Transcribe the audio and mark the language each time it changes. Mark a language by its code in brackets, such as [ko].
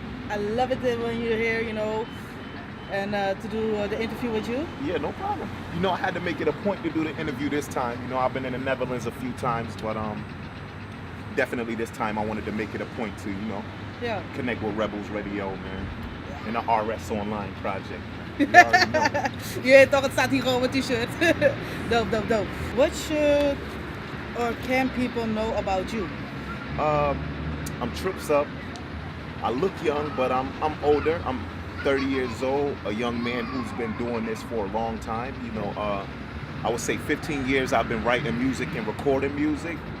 [en] I love it when you're here, you know, and to do the interview with you. Yeah, no problem. You know, I had to make it a point to do the interview this time. You know, I've been in the Netherlands a few times, but definitely this time I wanted to make it a point to, you know, connect with RebelzzRadio, man, in the RS Online project. You already know. [nl] Je weet toch, het staat hier gewoon op het t-shirt. [en] Dope. What should or can people know about you? I'm tripsup. I look young, but I'm older. I'm 30 years old, a young man who's been doing this for a long time. You know, I would say 15 years I've been writing music and recording music.